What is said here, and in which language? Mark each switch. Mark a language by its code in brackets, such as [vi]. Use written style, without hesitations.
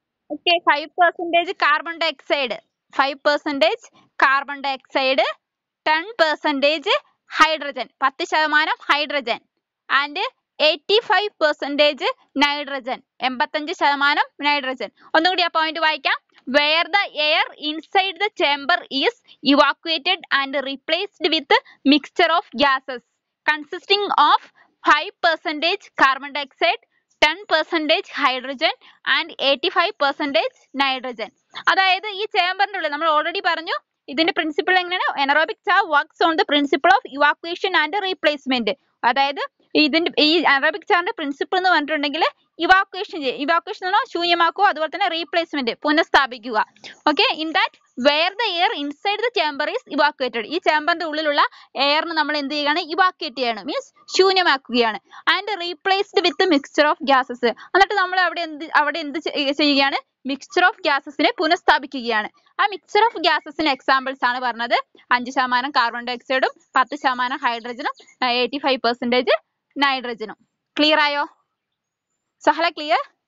[en] Okay, 5% carbon dioxide, 5% carbon dioxide, 10% hydrogen, 10% hydrogen, and 85% nitrogen, 85% nitrogen. [ml] ഒന്നുകൂടി ആ point വായിക്കാം. [en] Where the air inside the chamber is evacuated and replaced with mixture of gases consisting of 5% carbon dioxide, 10% hydrogen and 85% nitrogen. [ml] അതായത് ഈ ചേമ്പറിന്റെ ഉള്ളിൽ നമ്മൾ already പറഞ്ഞു ഇതിന്റെ principle എങ്ങനെയാണ്? [en] Anaerobic jar works on the principle of evacuation and replacement. [ml] അതായത് ഇതിന്റെ ഈ അനറോബിക് ചാറിന്റെ പ്രിൻസിപ്പിൾ എന്ന് പറഞ്ഞിട്ടുണ്ടെങ്കിൽ ഇവാക്വേഷൻ ശൂന്യമാക്കുക, അതുപോലെ തന്നെ replacement പുനഃസ്ഥാപിക്കുക. [en] Okay, in that where the air inside the chamber is evacuated. [ml] ഈ ചേമ്പറിന്റെ ഉള്ളിലുള്ള എയറിന് നമ്മൾ എന്ത് ചെയ്യുകയാണ്? ഇവാക്വേറ്റ് ചെയ്യാണ്, means ശൂന്യമാക്കുകയാണ്. [en] And replaced with mixture of gases. [ml] എന്നിട്ട് നമ്മൾ അവിടെ എന്ത് ചെയ്യുകയാണ്? Mixture of ഗ്യാസസിനെ പുനഃസ്ഥാപിക്കുകയാണ്. ആ മിക്സ്ചർ ഓഫ് ഗ്യാസസിന് എക്സാമ്പിൾസ് ആണ് പറഞ്ഞത്. 5% കാർബൺ ഡൈ ഓക്സൈഡും 10% ഹൈഡ്രജനും 85% നൈട്രജനും. ക്ലിയർ ആയോ? സഹല ക്ലിയർ?